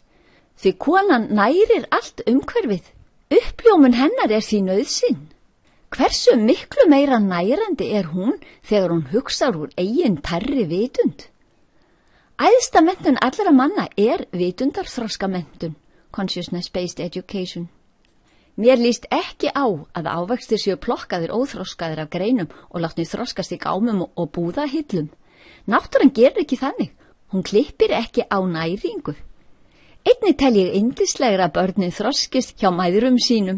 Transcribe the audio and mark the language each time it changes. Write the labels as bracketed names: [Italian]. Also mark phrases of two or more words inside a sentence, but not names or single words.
[Icelandic] Því konan nærir allt umhverfið. Uppljómun hennar því nauðsyn. Hversu miklu meira nærandi hún þegar hún hugsar úr eigin tærri vitund? Æðsta menntun allra manna vitundarþroska menntun, [English] consciousness-based education. [Icelandic] Mér líst ekki á að ávextir séu plokkaðir óþroskaðir af greinum og látnir þroskast í gámum og búðahillum. Náttúran gerir ekki þannig. Hún klippir ekki á næringu. Einnig tel ég yndislegra að börnin þroskist hjá mæðrum sínum.